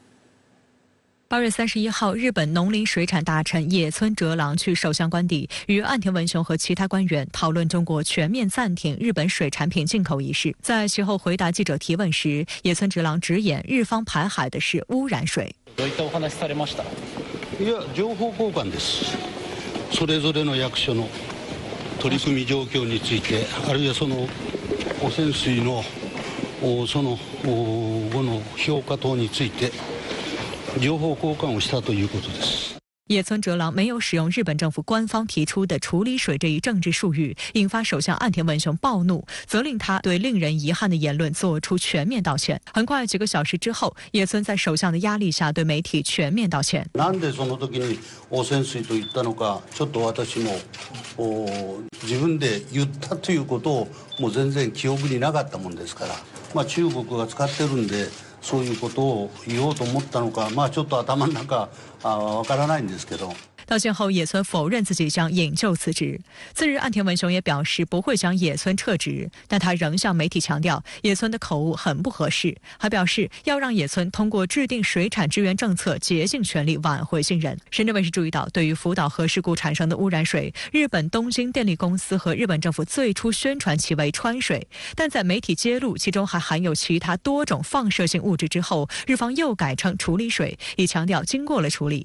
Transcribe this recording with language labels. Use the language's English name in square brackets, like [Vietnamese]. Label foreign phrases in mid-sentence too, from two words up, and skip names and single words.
[Chinese] 8月31号，日本农林水产大臣野村哲郎去首相官邸，与岸田文雄和其他官员讨论中国全面暂停日本水产品进口一事。在其后回答記者提问时，野村哲郎直言日方排海的是污染水。 [Japanese] どういったお話されました？いや、情報交換です。それぞれの役所の取り組み状況について、あるいはその汚染水のその後の評価等について。情報交換をしたということです。 [Chinese] 野村哲郎没有使用日本政府官方提出的处理水这一政治术语，引发首相岸田文雄暴怒，责令他对令人遗憾的言论做出全面道歉。很快几个小时之后，野村在首相的压力下对媒体全面道歉。 [Japanese] なんでその時に汚染水と言ったのか、ちょっと私も自分で言ったということをもう全然記憶になかったもんですから、中国が使ってるんで。そういうことを言おうと思ったのか、ちょっと頭の中わからないんですけど。 [Chinese] 道歉后，野村否认自己将引咎辞职。次日，岸田文雄也表示不会将野村撤职，但他仍向媒体强调野村的口误很不合适，还表示要让野村通过制定水产支援政策竭尽全力挽回信任。深圳卫视注意到，对于福岛核事故产生的污染水，日本东京电力公司和日本政府最初宣传其为川水，但在媒体揭露其中还含有其他多种放射性物质之后，日方又改称处理水，以强调经过了处理。